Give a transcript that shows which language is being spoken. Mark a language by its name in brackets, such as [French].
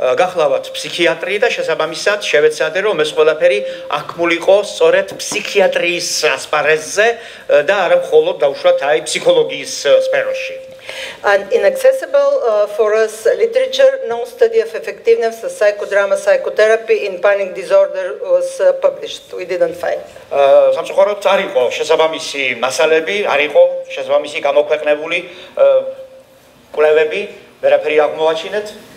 [Georgian] გახლავთ ფსიქიატრი და შესაბამისად შევეცადე რომ ეს ყველაფერი აქმულიყო სწორედ ფსიქიატრიის ასპარეზზე და არა მხოლოდ დაუშვათ აი ფსიქოლოგიის სფეროში. [English] And inaccessible for us literature, no study of effectiveness of psychodrama, psychotherapy in panic disorder was published. We didn't find. [Georgian] სამწუხაროდ არ იყო შესაბამისი მასალები, არ იყო შესაბამისი გამოქვეყნებული კვლევები, ვერაფერი აღმოვაჩინეთ.